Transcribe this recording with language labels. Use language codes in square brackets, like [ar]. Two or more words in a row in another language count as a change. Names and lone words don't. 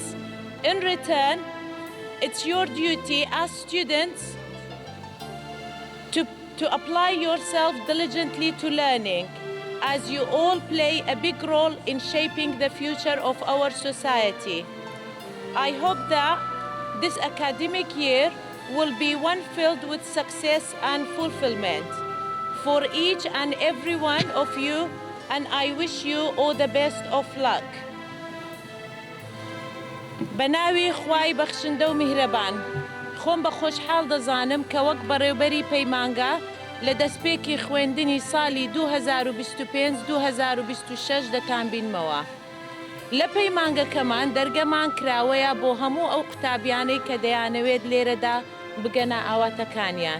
[en] In return, it's your duty as students to apply yourself diligently to learning, as you all play a big role in shaping the future of our society. I hope that this academic year will be one filled with success and fulfillment for each and every one of you, and I wish you all the best of luck. [ckb] بەناوی خوای بەخشندە و میهرەبان خۆم بە خۆشحاڵ دەزانم کە وەک بەڕێوەبەری پەیمانگە لە دەستپێکی خوێندنی ساڵی 2025-2026 دەتانبینمەوە. لە پەیمانگەکەمان دەرگەمان کراوەیە بۆ هەموو ئەو قوتابیانەی کە دەیانەوێت لێرەدا بگەنە ئاواتەکانیان.